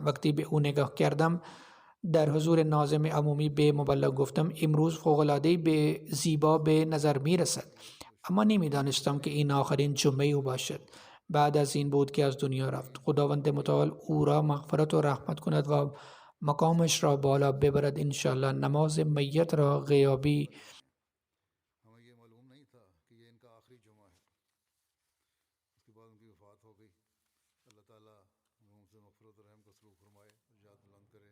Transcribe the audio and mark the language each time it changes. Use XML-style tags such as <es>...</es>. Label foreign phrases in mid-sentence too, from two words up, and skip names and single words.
<fa>وقتی به او نگاه کردم در حضور ناظم عمومی به مبلغ گفتم امروز فوق‌العاده به زیبا به نظر می رسد، اما نمی دانستم که این آخرین جمعه او باشد. بعد از این بود که از دنیا رفت. خداوند متعال او را مغفرت و رحمت کند و مقامش را بالا ببرد انشاءالله. نماز میت را غیابی</fa> <hi>हमें ये मालूम नहीं था कि ये इनका आखिरी जुमा है। उसके बाद उनकी वफ़ात हो गई। अल्लाह ताला उनसे मग़फ़िरत और रहम का सलूक फरमाए, याद बुलंद करे।</hi>